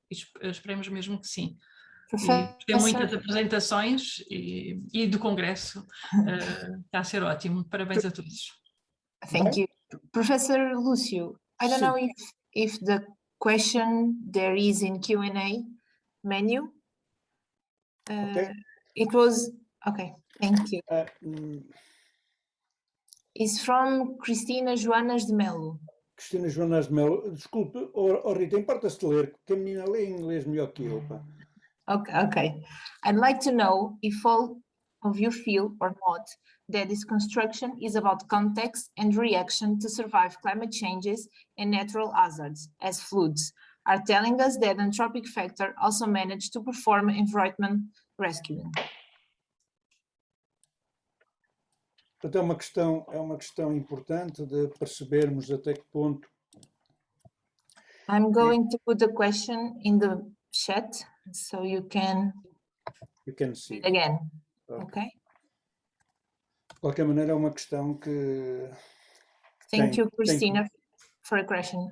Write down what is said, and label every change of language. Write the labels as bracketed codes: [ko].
[pt] Esperemos mesmo que sim. Tem muitas apresentações e do congresso está a ser ótimo. Parabéns a todos. [en] Thank you. Professor Lúcio, I don't know if the question there is in Q&A menu. Okay. It was, okay, thank you. It's from Cristina Joanas de Melo. [pt] Cristina Joanas de Melo, desculpe, Rita, importa-se de ler, porque a menina lê em inglês melhor que eu. Pá. [en] Okay. I'd like to know if all of you feel or not that this construction is about context and reaction to survive climate changes and natural hazards, as floods are telling us that anthropic factor also managed to perform environment rescuing. [pt] Portanto, é uma questão importante de percebermos até que ponto. [en] I'm going to put the question in the chat so you can See it again. Okay. [pt] De qualquer maneira, é uma questão que. [en] Thank you, Christina, for a question.